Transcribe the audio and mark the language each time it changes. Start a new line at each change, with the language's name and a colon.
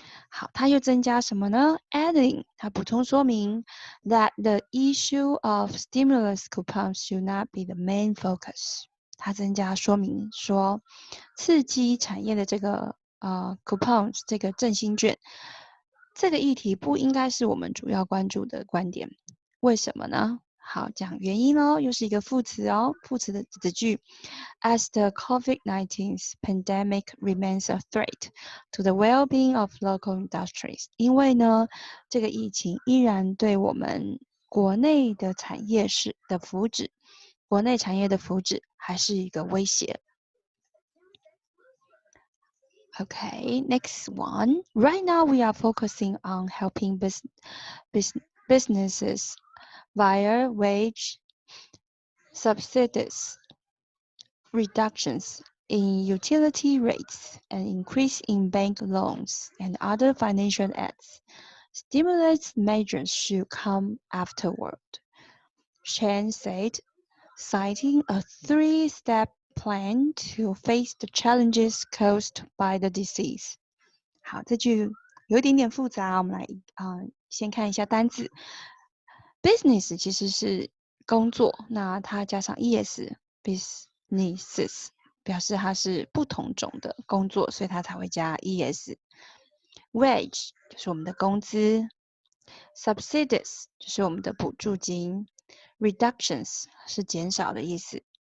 Chinese: 好，它又增加什么呢
English: ？Adding
Chinese: 它补充说明
English: that the issue of stimulus coupons should not be the main focus。
Chinese: 它增加说明说，刺激产业的这个coupons 这个振兴券。这个议题不应该是我们主要关注的观点，为什么呢？好，讲原因哦，又是一个副词哦，副词的子句。
English: As the COVID-19 pandemic remains a threat to the well-being of local industries，
Chinese: 因为呢，这个疫情依然对我们国内的产业的福祉，国内产业的福祉还是一个威胁。
English: Okay, next one. Right now, we are focusing on helping businesses via wage subsidies, reductions in utility rates, an increase in bank loans, and other financial aids. Stimulus measures should come afterward, Chen said, citing a three-step plan to face the challenges caused by the disease.
Chinese: 好，这句有一点点复杂，我们来先看一下单字。 Business 其实是工作，那它加上 es，businesses 表示它是不同种的工作，所以它才会加 es。Wage 就是我们的工资 ，subsidies 就是我们的补助金 ，reductions 是减少的意思。